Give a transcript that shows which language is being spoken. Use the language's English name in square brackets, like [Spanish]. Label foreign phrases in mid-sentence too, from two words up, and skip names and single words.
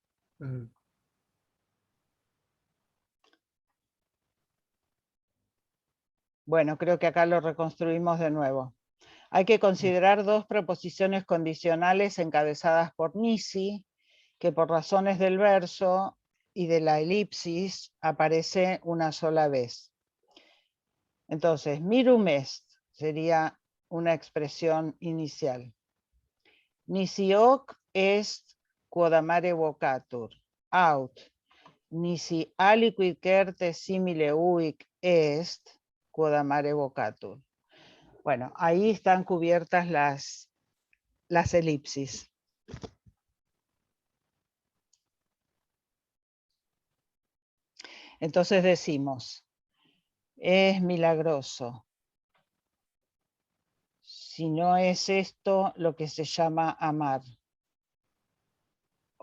[Spanish] Bueno, creo que acá lo reconstruimos de nuevo. Hay que considerar dos proposiciones condicionales encabezadas por nisi, que por razones del verso y de la elipsis aparece una sola vez. Entonces, [Latin] mirum est [Spanish] sería una expresión inicial. [Latin] Nisi hoc est quod amare vocatur, aut, nisi aliquid certe simile uic est quod amare vocatur. [Spanish] Bueno, ahí están cubiertas las elipsis. Entonces decimos, es milagroso. Si no es esto lo que se llama amar.